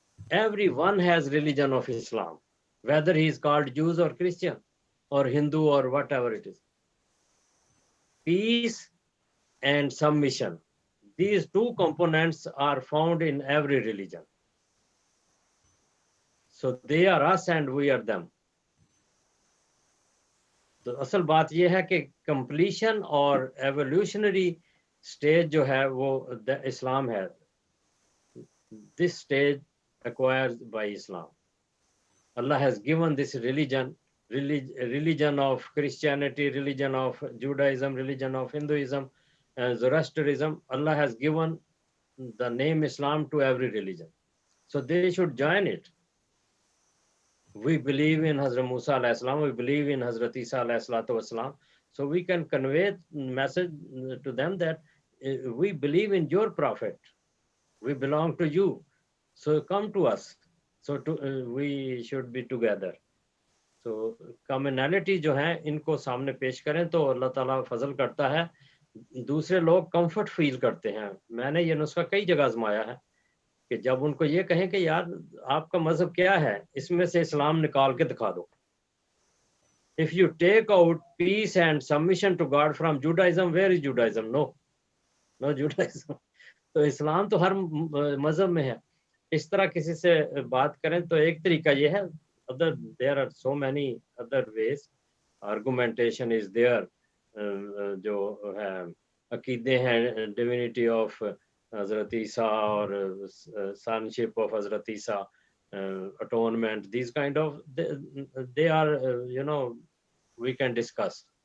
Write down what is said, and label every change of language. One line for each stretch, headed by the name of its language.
English: Everyone has religion of Islam, whether he is called Jews or Christian or Hindu or whatever it is. Peace and submission, these two components are found in every religion. So they are us and we are them.
Hindi: तो असल बात ये है कि completion और evolutionary stage जो है वो इस्लाम है.
English: This stage acquired by Islam. Allah has given this religion of Christianity, religion of Judaism, religion of Hinduism, and Zoroastrianism. Allah has given the name Islam to every religion. So they should join it. We believe in Hazrat Musa alayhi salam, we believe in Hazrat Isa alayhi salatu wasalam. So we can convey message to them that we believe in your prophet. We belong to you. So come to us. So we should be together. So commonality
Hindi: जो है इनको सामने पेश करें तो अल्लाह ताला फजल करता है. दूसरे लोग कंफर्ट फील करते हैं. मैंने ये नुस्खा कई जगह आजमाया है कि जब उनको ये कहें कि यार आपका मजहब क्या है, इसमें से इस्लाम निकाल के दिखा दो.
English: If you take out peace and submission to God from Judaism, where is Judaism? No Judaism.
Hindi: तो इस्लाम तो हर मजहब में है. इस तरह किसी से बात करें तो एक तरीका ये है.
English: There are so many other ways. Argumentation is there.
Hindi: जो है अकीदे हैं
English: divinity of Hazrat Isa or sonship of Hazrat Isa, atonement, these kind of, they are, we can discuss.